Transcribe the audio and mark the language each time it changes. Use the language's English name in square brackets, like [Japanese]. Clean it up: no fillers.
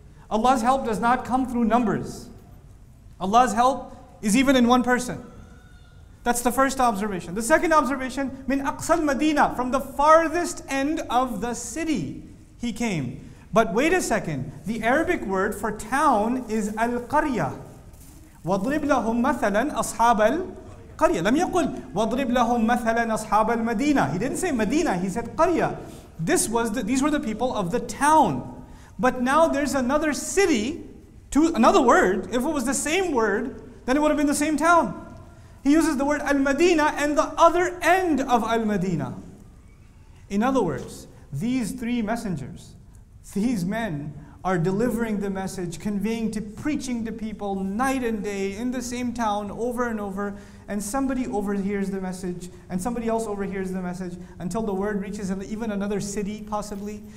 [English] Allah's help does not come through numbers. Allah's help is even in one person. That's the first observation. The second observation, [Arabic] min aqsal Madina, [English] from the farthest end of the city he came. But wait a second, the Arabic word for town is al-qarya. [Arabic] وَاضْرِبْ لَهُمْ مَثَلًا أَصْحَابَ الْقَرْيَةِ لم يقل وَاضْرِبْ لَهُمْ مَثَلًا أَصْحَابَ الْمَدِينَةِ. [English] He didn't say Medina, he said qarya. These were the people of the town. But now there's another city, another word. If it was the same word, then it would have been the same town. He uses the word al-Madina and the other end of al-Madina. In other words, these 3 messengers, these men are delivering the message, preaching to people night and day in the same town over and over, and somebody overhears the message, and somebody else overhears the message, until the word reaches even another city possibly.